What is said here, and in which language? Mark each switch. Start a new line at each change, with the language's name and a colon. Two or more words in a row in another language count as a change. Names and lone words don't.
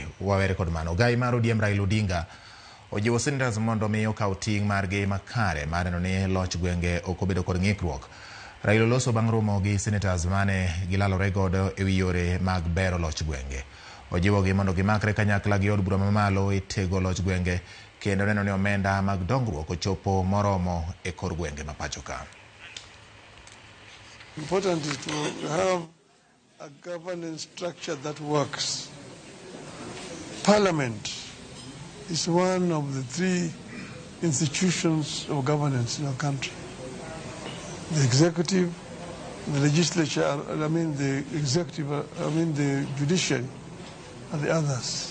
Luo (Kenya and Tanzania): Wawere kod mano Ogai mar ODM Raila Odinga ojiwo Senetas mondo mi okaw ting' margi makare mar neno ni loch gwenge ok obedo kod ng'ikruok. Raila loso bang' romo gi Senetas mane gilalore godo ewi yore mag bero loch gwenge. Ojiwo gi mondo gimakre kanyakla gi od bura mamalo e tego loch gwenge kendo neno ni omenda mag dongruok ochopo moromo e kor gwenge ma pacho ka.
English: Important is to have a governance structure that works. Parliament is one of the three institutions of governance in our country. The executive, the legislature, the judiciary, and the others.